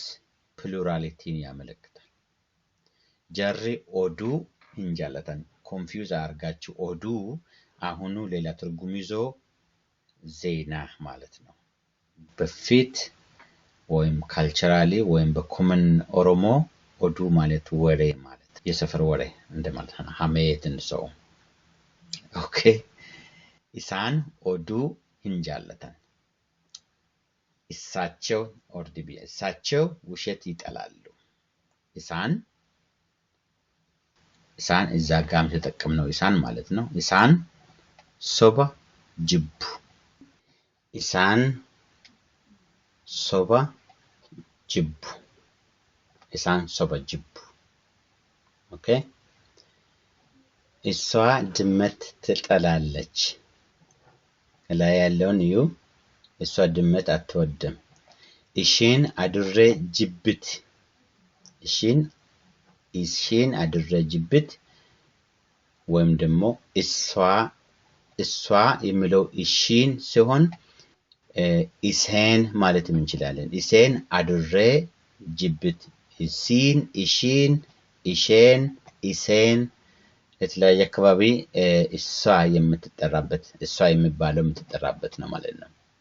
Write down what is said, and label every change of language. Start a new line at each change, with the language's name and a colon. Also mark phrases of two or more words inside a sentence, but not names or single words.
Amharic: ፕሉራሊቲን ያመለክታል።
Oromo: jarri oduu jaallatan።
Amharic: ኮንፊውዝ አርጋችሁ ኦዱ አሁኑ ሌላ ትርጉም ይዞ ዜና ማለት ነው። በፊት ወይም ካልቸራሊ ወይም በኮመን ኦሮሞ ኦዱ ማለት ወሬ ማለት የሰፈር ወሬ እንደማለት ነው። ሐሜትን ሰው ኦኬ።
Oromo: isaan oduu jaallatan።
Amharic: እሳቸው ውሸት ይጠላሉ። ኢሳን እዛ ጋም ተጠቅም ነው ኢሳን ማለት ነው።
Oromo: isaan soba jibbu isaan soba jibbu. isaan soba jibbu. Okay?
Amharic: እሷ ድመት ትጠላለች። ላይ ያለውን እዩ። እሷ ድመት አትወድም።
Oromo: isheen adurree jibbiti። isheen adurree jibbiti
Amharic: ወይም ደግሞ እሷ የሚለው እሺን ሲሆን ኢሴን ማለት እንችላለን።
Oromo: iseen adurree jibbiti።
Amharic: ኢሲን፣ ኢሺን፣ ኢሼን፣ ኢሴን የተለያየ አካባቢ እሷ የምትጠራበት እሷ የሚባለው የምትጠራበት ነው ማለት ነው።